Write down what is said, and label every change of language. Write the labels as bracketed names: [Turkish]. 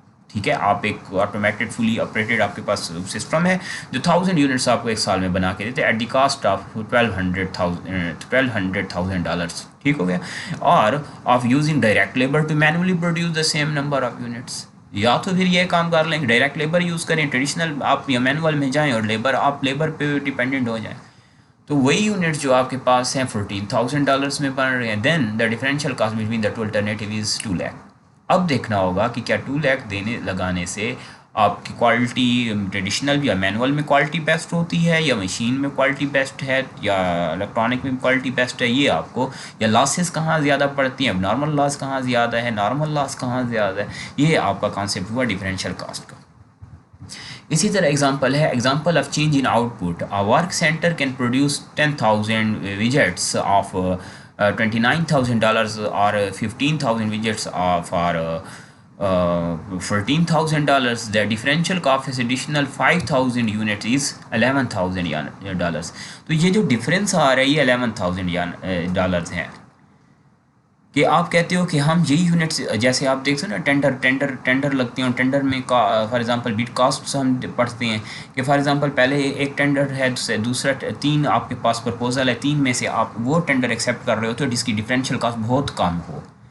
[Urdu] ٹھیک ہے، آپ ایک آٹومیٹڈ فلی آپریٹڈ آپ کے پاس سسٹم ہے جو 1000 یونٹس آپ کو ایک سال میں بنا کے دیتے [English] At the cost of $1200,000. [Urdu] ٹھیک ہو گیا. [English] اور of using direct labour to manually produce the same number of units. [Urdu] یا تو پھر یہ کام کر لیں کہ ڈائریکٹ لیبر یوز کریں، ٹریڈیشنل آپ یا مینول میں جائیں اور آپ لیبر پہ ڈیپینڈنٹ ہو جائیں، تو وہی یونٹس جو آپ کے پاس ہیں $14,000 میں بن رہے ہیں. [English] Then the differential cost between the two alternative is 2 lakh. [Urdu] اب دیکھنا ہوگا کہ کیا 2 لاکھ لگانے سے آپ کی کوالٹی ٹریڈیشنل یا مینول میں کوالٹی بیسٹ ہوتی ہے، یا مشین میں کوالٹی بیسٹ ہے، یا الیکٹرانک میں کوالٹی بیسٹ ہے. یہ آپ کو، یا لاسز کہاں زیادہ پڑتی ہیں، اب نارمل لاس کہاں زیادہ ہے، نارمل لاس کہاں زیادہ ہے. یہ آپ کا کانسیپٹ ہوا ڈفرینشیل کاسٹ کا. اسی طرح ایگزامپل ہے، [English] Example of change in out put. Work centre can produce 10,000 ویجٹس of $29,000 اور 15,000 widgets for $14,000. The differential cost is additional 5,000 units is $11,000. [Urdu] تو یہ جو ڈفرینس آ رہا ہے یہ $11,000 ہیں کہ آپ کہتے ہو کہ ہم یہی یونٹس جیسے آپ دیکھ سکتے ہیں نا ٹینڈر لگتے ہیں اور ٹینڈر میں فار ایگزامپل بیٹ کاسٹ ہم پڑھتے ہیں کہ فار ایگزامپل پہلے ایک ٹینڈر ہے دوسرا 3 آپ کے پاس پرپوزل ہے 3 میں سے آپ وہ ٹینڈر ایکسیپٹ کر رہے ہو تو جس کی ڈفرینشیل کاسٹ بہت کم ہو.